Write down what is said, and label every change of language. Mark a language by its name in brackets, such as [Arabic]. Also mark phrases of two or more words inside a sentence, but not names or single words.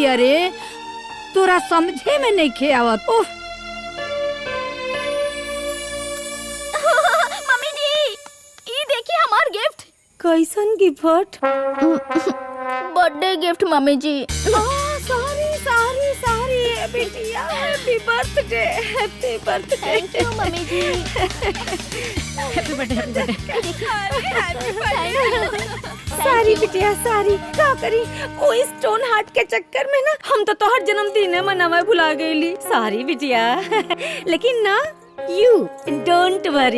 [Bhojpuri] अरे तोरा समझे में नहीं खे आवत। उफ, मम्मी जी, ये देखिए हमार गिफ्ट। कैसन गिफ्ट? [English] birthday gift [Bhojpuri] मम्मी जी। [English] sorry sorry sorry बेटिया, Happy birthday, happy birthday. thank you [Bhojpuri] मम्मी जी। [English] Happy birthday, happy birthday. [Bhojpuri] सारी बिटिया सारी, का करी ओ [English] stone heart [Bhojpuri] के चक्कर में ना हम तो तोहर जन्मदिन मनावे भुला गईली। सारी बिटिया, लेकिन ना [English] you don't worry.